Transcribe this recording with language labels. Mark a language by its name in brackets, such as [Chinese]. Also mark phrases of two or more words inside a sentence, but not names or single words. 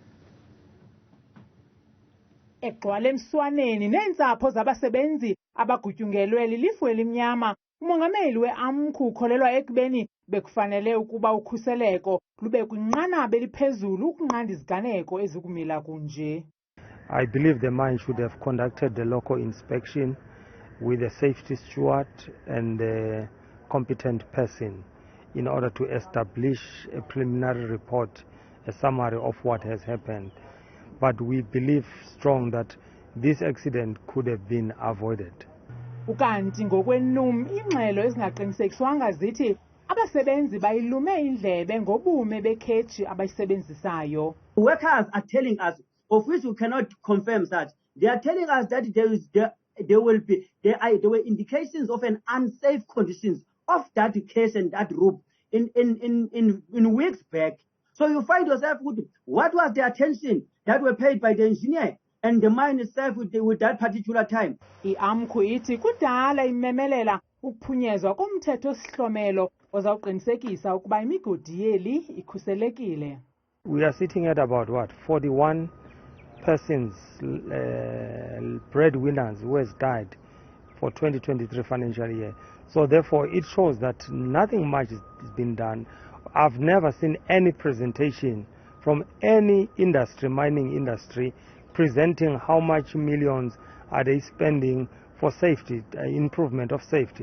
[Xhosa] Egcwala emswaneni neentsapho zabasebenzi abagutyungelwe lilifu elimnyama, umongameli we-AMCU ukholelwa ekubeni bekufanele ukuba ukhuseleko lube kwinqanaba eliphezulu ukunqanda iziganeko ezikumila kunje. [English] I believe the mine should have conducted the local inspection with a safety steward and a competent person in order to establish a preliminary report, a summary of what has happened. But we believe strong that this accident could have been avoided. [Xhosa] Ukanti ngokwenum ingxelo ezingaqinisekiswanga zithi abasebenzi bayilume indlebe ngobume bekhetshi abayisebenzisayo. [English] Workers are telling us, of which we cannot confirm that, they are telling us that there were indications of an unsafe conditions of that case and that rope in weeks back. So you find yourself with what was the attention that were paid by the engineer and the mine itself with that particular time. [Xhosa] I-AMCU ithi kudala imemelela ukuphunyezwa komthetho osihlomelo ozawuqinisekisa ukuba imigodi yeli ikhuselekile. [English] We are sitting at about 41 persons, breadwinners who has died for 2023 financial year. So therefore it shows that nothing much has been done. I've never seen any presentation from any industry, mining industry, presenting how much millions are they spending for safety, improvement of safety.